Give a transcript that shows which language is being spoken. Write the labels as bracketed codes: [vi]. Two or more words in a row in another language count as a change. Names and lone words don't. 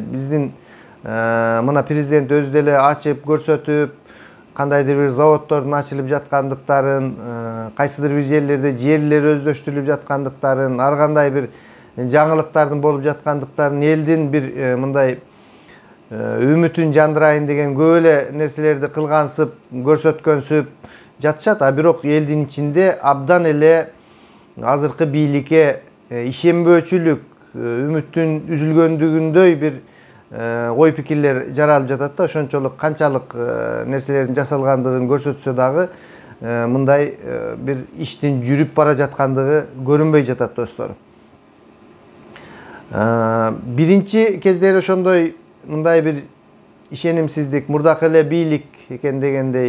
[ky] Биздин мына президент өзү деле ачып көрсөтүп, кандайдыр бир заводдордун ачылып жаткандыктарын, кайсыдыр бир жерлерде жерлер өздөштүрүлүп жаткандыктарын, ар кандай бир жаңылыктардын болуп жаткандыктарын, элдин бир мындай үмүтүн жандырайын деген көп эле нерселерди кылгансып, көрсөткөнсүп жатышат. А бирок элдин ичинде абдан эле азыркы бийликке ишенбөөчүлүк, үмүттүн үзүлгөндүгүндөй бир ой пикирлер жаралып жатат да, ошончолук канчалык нерселердин жасалгандыгын көрсөтсө дагы мындай bir иштин жүрүп бара жаткандыгы көрүнбөй жатат достор. Биринчи кездери ошондой мындай bir ишенимсиздик, мурдакы эле бийлик экен дегендей.